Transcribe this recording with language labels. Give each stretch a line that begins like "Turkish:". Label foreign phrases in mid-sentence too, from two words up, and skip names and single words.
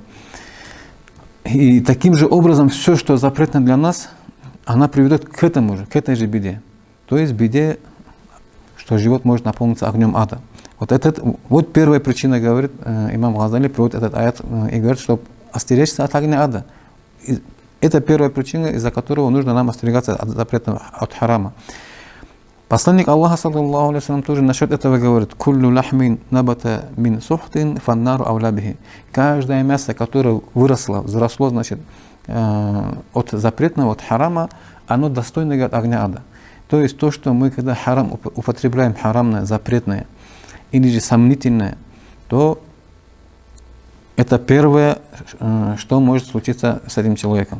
Russian: И таким же образом все, что запретно для нас, она приведет к этой же беде. То есть беде, что живот может наполниться огнем ада. Вот первая причина, говорит имам Газали, приводит этот аят и говорит, что остеречься от огня ада. Это первая причина, из-за которого нужно нам остерегаться от запретного, от харама. Посланник Аллаха,
Arabic: صلى الله عليه وسلم,
Russian: тоже насчет этого говорит:
Arabic: «كل لحم نبت من سحت فالنار أولى به».
Russian: Каждое мясо, которое взросло, значит, от запретного, от харама, оно достойно, говорит, огня ада. То есть то, что мы, когда харам употребляем, харамное, запретное или же сомнительное, то это первое, что может случиться с этим человеком.